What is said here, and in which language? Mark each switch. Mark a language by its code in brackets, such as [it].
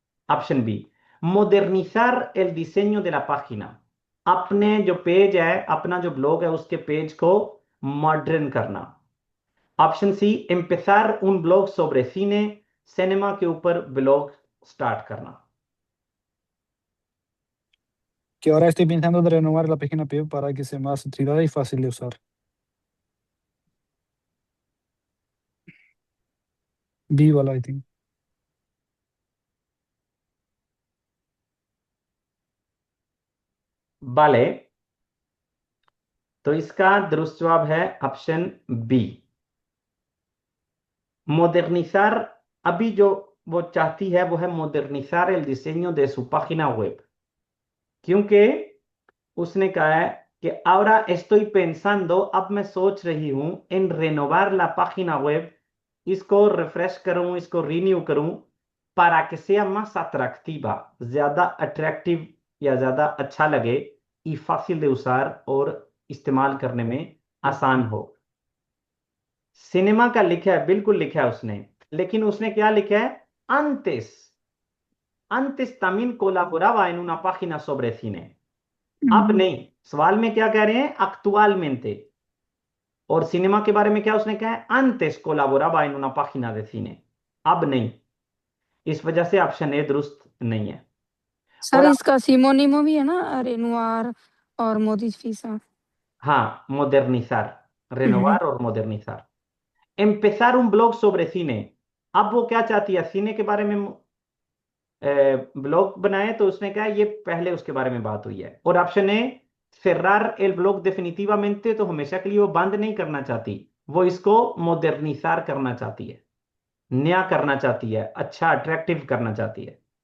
[hi] Option B, [es] modernizar el diseño de la página, [hi] अपने जो page है, अपना जो ब्लॉग है उसके पेज को मॉडर्न करना। Option C, [es] empezar un blog sobre cine, [hi] cinema के ऊपर ब्लॉग स्टार्ट करना। [es] Que ahora estoy pensando de renovar la página web para que sea más utilizada y fácil de usar. [hi] B वाला [en] I think. [es] vale, [hi] तो इसका दुरुस्त जवाब है option B, modernizar। अभी जो वो चाहती है वो है [es] modernizar el diseño de su página web, [hi] क्योंकि उसने कहा है कि [es] ahora estoy pensando, [hi] अब मैं सोच रही हूं, [es] en renovar la página web, [hi] इसको रिफ्रेश करूं, इसको रीन्यू करूं, [es] para que sea más atractiva, [hi] ज्यादा अट्रैक्टिव या ज्यादा अच्छा लगे, [es] y fácil de usar, [hi] और इस्तेमाल करने में आसान हो। सिनेमा का लिखा है, बिल्कुल लिखा है उसने, लेकिन उसने क्या लिखा है? [es] antes, antes también colaboraba en una página sobre cine, [hi] अब नहीं। सवाल में क्या कह रहे हैं? actualmente, और सिनेमा के बारे में क्या उसने कहा है? [es] antes colaboraba en una página de cine, [hi] अब नहीं। इस वजह से ऑप्शन ए दुरुस्त नहीं है। सर और इसका सिमोनिमो भी है ना, रेनुआर और मोदिफिसा। हाँ, modernizar, [es] renovar [hi] और modernizar। [es] empezar un blog sobre cine, [hi] अब वो क्या चाहती है? सिने के बारे में ब्लॉग बनाए, तो उसने कहा ये पहले उसके बारे में बात हुई है। और option A, [es] cerrar el blog definitivamente, [hi] तो हमेशा के लिए वो बंद नहीं करना चाहती, वो इसको modernizar करना चाहती है, नया करना चाहती है, अच्छा अट्रैक्टिव करना चाहती है।